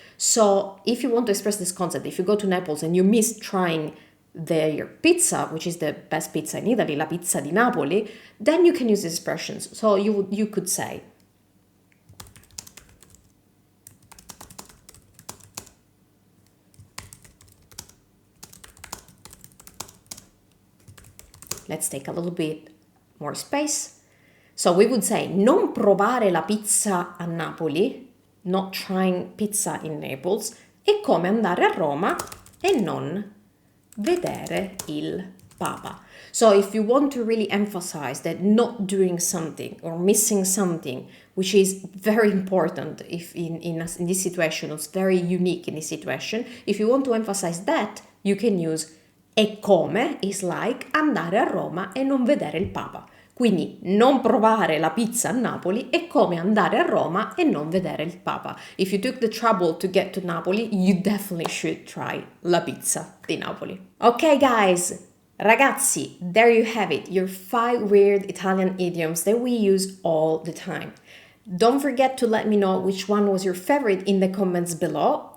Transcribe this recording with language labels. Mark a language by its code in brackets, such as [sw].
[en] So if you want to express this concept, if you go to Naples and you miss trying their pizza, which is the best pizza in Italy, [it] la pizza di Napoli, [en] then you can use these expressions. So you could say, let's take a little bit more space. So we would say [it] non provare la pizza a Napoli, [en] not trying pizza in Naples, [it] è come andare a Roma e non vedere il Papa. [en] So if you want to really emphasize that not doing something or missing something, which is very important if in this situation, it's very unique in this situation, if you want to emphasize that, you can use [it] è come [en] is like [it] andare a Roma e non vedere il Papa. Quindi non provare la pizza a Napoli è come andare a Roma e non vedere il Papa. [en] If you took the trouble to get to Napoli, you definitely should try [it] la pizza di Napoli. [en] Ok guys, ragazzi, there you have it, your 5 weird Italian idioms that we use all the time. Don't forget to let me know which one was your favorite in the comments below.